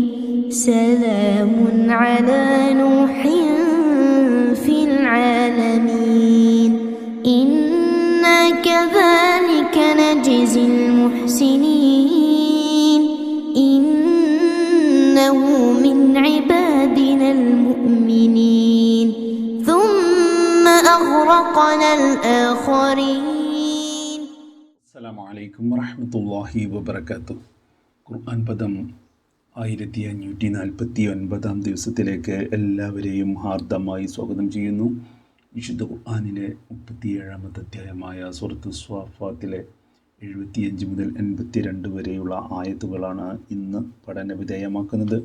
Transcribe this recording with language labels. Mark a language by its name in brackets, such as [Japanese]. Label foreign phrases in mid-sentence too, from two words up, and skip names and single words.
[Arabic] سلام على نوح في العالمين إنا كذلك نجزي المحسنين إنه من عبادنا المؤمنين ثم أغرقنا الآخرين. السلام عليكم ورحمة الله وبركاته. [Malayalam] ഖുർആൻ പദം 1549 ദിവസത്തിലേക്ക് എല്ലാവരെയും ഹാർദമായി സ്വാഗതം ചെയ്യുന്നു. വിശുദ്ധ ഖുർആനിലെ 37-ാമത്തെ അധ്യായമായ സൂറത്ത് സ്വാഫാത്തിലെ 75 മുതൽ 82 വരെയുള്ള ആയത്തുകളാണ് ഇന്ന് പഠന വിധേയമാക്കുന്നത്.